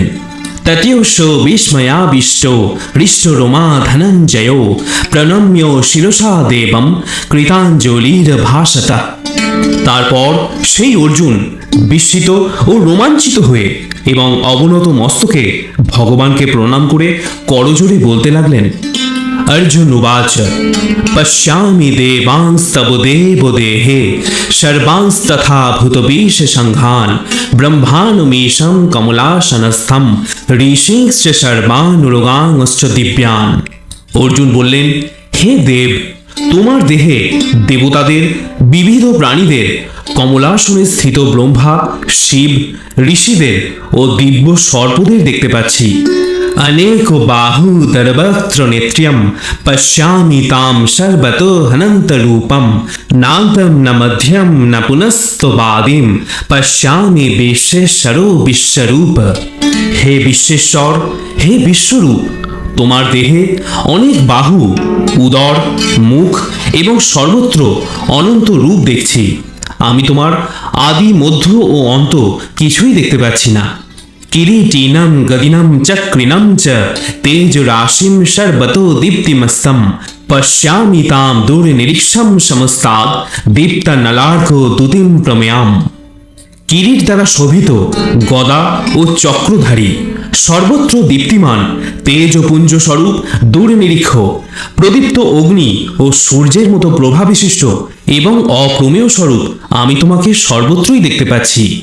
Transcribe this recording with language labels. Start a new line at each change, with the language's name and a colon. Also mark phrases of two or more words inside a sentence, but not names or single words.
Sanskrit: ততীয়শ বিস্ময়াবিষ্ট হৃষ্টরোমা ধনঞ্জয় প্রণম্য শিরসা দেবম কৃতাঞ্জলির ভাষত।
Bangla: তারপর সেই অর্জুন বিস্মিত ও রোমাঞ্চিত হয়ে এবং অবনত মস্তকে ভগবানকে প্রণাম করে করজোড়ে বলতে লাগলেন।
Sanskrit: अर्जुन उवाच पश्यामि देवांस्तव देवदेहे सर्वांस्तथा भूतबीश संघान ब्रह्मानुमीशं कमलासनस्थं ऋषिंश्च सर्वानुरोगांश्च दिव्यान।
Bangla: অর্জুন বললেন, হে দেব, তোমার দেহে দেবতাদের, বিবিধ প্রাণীদের, কমলাসনে স্থিত ব্রহ্মা, শিব, ঋষিদের ও দিব্য সর্পদের দেখতে পাচ্ছি।
Sanskrit: अनेक बाहुदरवक्त्र नेत्र्यं पश्यामि तां सर्वतो हनन्त रूपं नान्तं न मध्यं न पुनस्तवादिं पश्यामि विश्वेश्वरो विश्वरूप।
Bangla: হে বিশ্বেশ্বর, হে বিশ্বরূপ, তোমার দেহে অনেক বাহু, উদর, মুখ এবং সর্বত্র অনন্ত রূপ দেখছি। আমি তোমার আদি, মধ্য ও অন্ত কিছুই দেখতে পাচ্ছি না।
Sanskrit: কিরীটিনম গদিনম চক্রিনম চ তেজ রাশিম সর্বতো দীপ্তিমস্তম পশ্যামি তাম দূরে নিরীক্ষম সমস্তাদ দীপ্ত নলার্ঘ দুতিম প্রমেয়াম।
Bangla: কিরীট দ্বারা শোভিত, গদা ও চক্রধারী, সর্বত্র দীপ্তিমান, তেজপুঞ্জ স্বরূপ, দূরে নিরীক্ষ, প্রদীপ্ত অগ্নি ও সূর্যের মতো প্রভা বিশিষ্ট এবং অপ্রমেয় স্বরূপ আমি তোমাকে সর্বত্রই দেখতে পাচ্ছি।